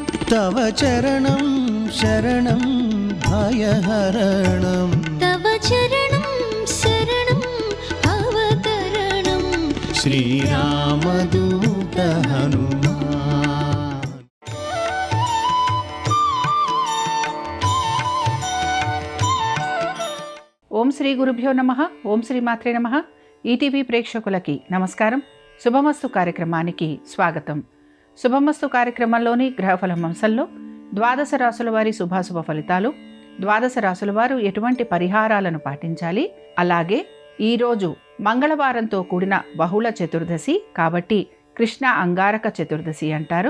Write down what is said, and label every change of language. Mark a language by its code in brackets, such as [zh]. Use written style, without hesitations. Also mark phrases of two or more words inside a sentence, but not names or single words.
[sa] तव चरणं शरणं भयहरणं तव चरणं शरणं भवतरणं श्रीरामदूत हनुमान। ఓం శ్రీ గురుభ్యో నమః. ఓం శ్రీ మాత్రే నమః. [te] ఈటీవీ ప్రేక్షకులకి నమస్కారం. శుభమస్తు కార్యక్రమానికి స్వాగతం. శుభమస్తు కార్యక్రమంలోని గ్రహఫలం అంశంలో ద్వాదశ రాసుల వారి శుభాశుభ ఫలితాలు, ద్వాదశ రాసుల వారు ఎటువంటి పరిహారాలను పాటించాలి, అలాగే ఈరోజు మంగళవారంతో కూడిన బహుళ చతుర్దశి కాబట్టి కృష్ణ అంగారక చతుర్దశి అంటారు.